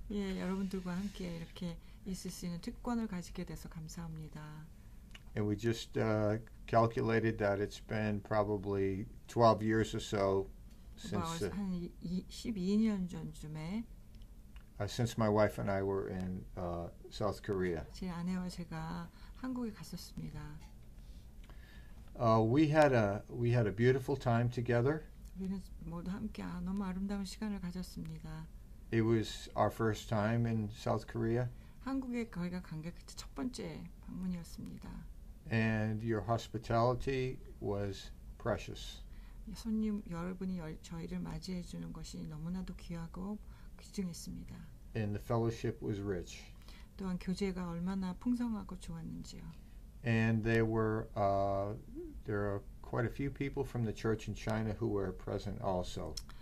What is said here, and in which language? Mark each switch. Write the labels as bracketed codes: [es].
[ko] 예, 여러분들과 함께 이렇게 있을 수 있는 특권을 가지게 돼서 감사합니다. [en] And we just calculated that it's been probably 12 years or so since [ko] 한 12년 전쯤에 [en] since my wife and I were in South Korea. [ko] 제 아내와 제가 한국에 갔었습니다. [en] We had a beautiful time together. [ko] 우리는 모두 함께 너무 아름다운 시간을 가졌습니다. [en] It was our first time in South Korea. [ko] 한국에 저희가 간 게 첫 번째 방문이었습니다. [en] And your hospitality was precious. [ko] 손님 여러분이 저희를 맞이해 주는 것이 너무나도 귀하고 귀중했습니다. [en] And the fellowship was rich. [ko] 또한 교제가 얼마나 풍성하고 좋았는지요. [en] And there are quite a few people from the church in China who were present also.